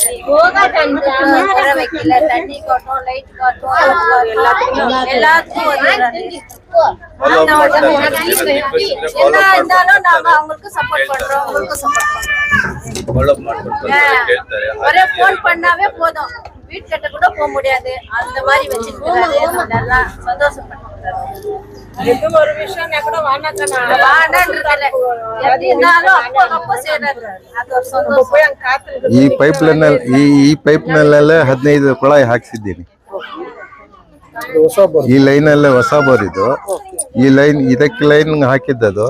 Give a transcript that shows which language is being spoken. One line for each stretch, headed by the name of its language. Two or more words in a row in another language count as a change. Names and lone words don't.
Tamil: வைக்கல, தண்ணி காட்டும், லைட் காட்டும், எல்லாத்துக்கும் என்ன இருந்தாலும் நாங்க அவங்களுக்கு சப்போர்ட் பண்றோம். அவங்களுக்கு சப்போர்ட் பண்றோம். ஒரே போன் பண்ணாவே போதும், வீட்டுக்கிட்ட கூட போக முடியாது. அந்த மாதிரி வச்சுட்டு நல்லா சந்தோஷப்பட்டு ஒரு விஷயம் கூட
Kannada: ಈ ಪೈಪ್ನಲ್ಲೆಲ್ಲ 15 ಕೊಳಾಯಿ ಹಾಕ್ಸಿದ್ದೀನಿ. ಈ ಲೈನ್ ಅಲ್ಲೇ ಹೊಸ ಬೋರ್ ಇದು. ಈ ಲೈನ್ ಇದಕ್ಕೆ ಲೈನ್ ಹಾಕಿದ್ದದು.